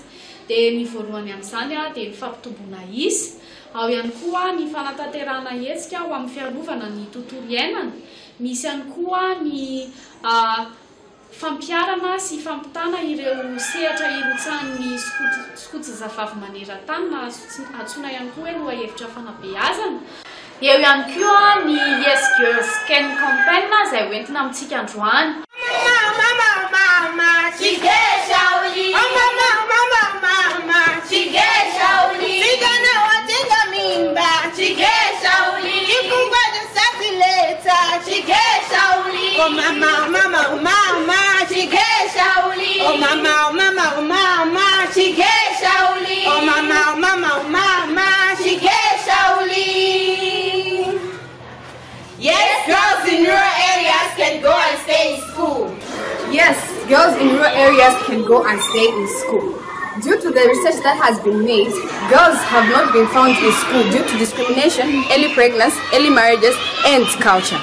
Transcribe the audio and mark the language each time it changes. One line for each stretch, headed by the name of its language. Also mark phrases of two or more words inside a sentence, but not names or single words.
Malagasy: Dia ny voalohany amin'izany dia ny fampitomboana isy, ao ihany koa ny fanatanterahana hetsika ho amin'ny fiarovana ny tontolo iainana, misy ihany koa ny fampiarana sy fampitana ireo sehatra irotsahan'ny sikotra zafavy maneran-tany na antsoina ihany koa hoe lohahevitra fanabeazana. Eo ihany koa ny Yes Girls Can Campaign izay hoentina amintsika androany. Oh mama, mama, oh mama, chike shauli. Oh mama, mama, oh mama, chike shauli. Oh mama, mama, oh mama, chike shauli.
English: Yes, girls in rural areas can go and stay in school. Yes, girls in rural areas can go and stay in school. Due to the research that has been made, girls have not been found in school due to discrimination, early pregnancy, early marriages, and culture.